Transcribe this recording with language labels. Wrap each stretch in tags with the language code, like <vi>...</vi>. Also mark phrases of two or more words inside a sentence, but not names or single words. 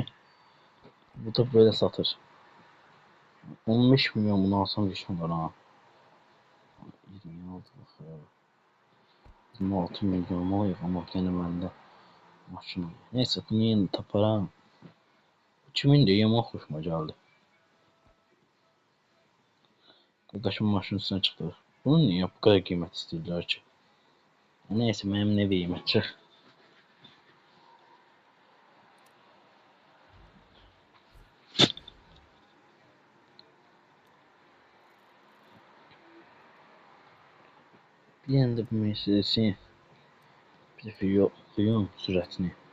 <tr>Bu da böyle satır. 15 milyon bunu alsam geçen var ha. 26 bakıyor. 26 milyon oluyor ama gene bende maşın oluyor.</tr> <az>Neyse bunu yeni taparım. 2000 də yaman xoşuma gəldi. Qardaşım maşının üstünə çıxdı. Bunu niyə bu qədər qiymət istəyirlər ki? Neyse mənim nə deyim açıq. Bir yanda bu Mercedes'in bir dəfə yoxlayım sürətini.</az>